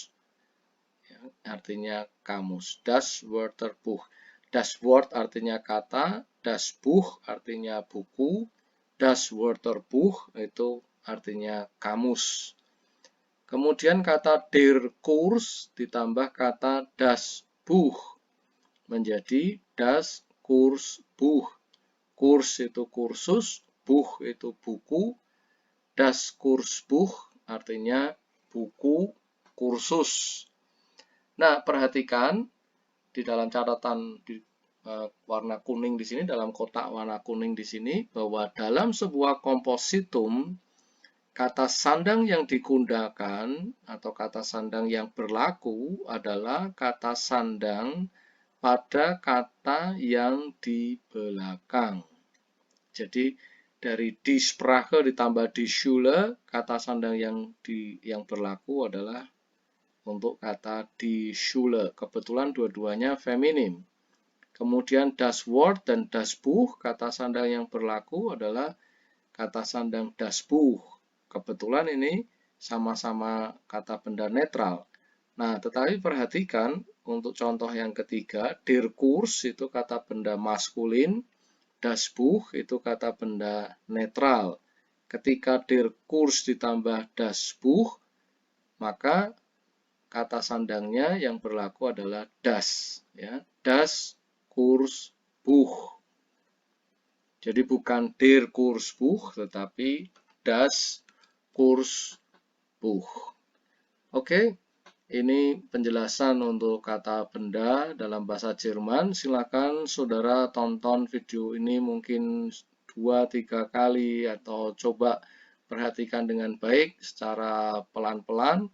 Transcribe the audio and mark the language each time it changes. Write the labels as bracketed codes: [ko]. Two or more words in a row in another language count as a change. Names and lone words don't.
[id] Ya, artinya kamus. [de] Das Wörterbuch. Das Wort [id] artinya kata, [de] das Buch [id] artinya buku, [de] das Wörterbuch [id] itu artinya kamus. Kemudian kata [de] der Kurs [id] ditambah kata [de] das Buch [id] menjadi [de] das Kursbuch. [id] Kurs itu kursus, Buch itu buku, [de] das Kursbuch [id] artinya buku kursus. Nah, perhatikan di dalam catatan di warna kuning di sini, dalam kotak warna kuning di sini, bahwa dalam sebuah kompositum kata sandang yang digunakan atau kata sandang yang berlaku adalah kata sandang pada kata yang di belakang. Jadi dari [de] die Sprache [id] ditambah [de] die Schule, [id] kata sandang yang berlaku adalah untuk kata [de] die Schule. [id] Kebetulan dua-duanya feminim. Kemudian [de] das Wort [id] dan [de] das Buch, [id] kata sandang yang berlaku adalah kata sandang [de] das Buch. [id] Kebetulan ini sama-sama kata benda netral. Nah, tetapi perhatikan untuk contoh yang ketiga, [de] der Kurs [id] itu kata benda maskulin, [de] das Buch [id] itu kata benda netral. Ketika [de] der Kurs [id] ditambah [de] das Buch, [id] maka kata sandangnya yang berlaku adalah das, ya, [de] das Kursbuch. [id] Jadi bukan [de] der Kursbuch, [id] tetapi [de] das Kursbuch. [id] Oke, ini penjelasan untuk kata benda dalam bahasa Jerman. Silakan saudara tonton video ini mungkin 2-3 kali atau coba perhatikan dengan baik secara pelan-pelan.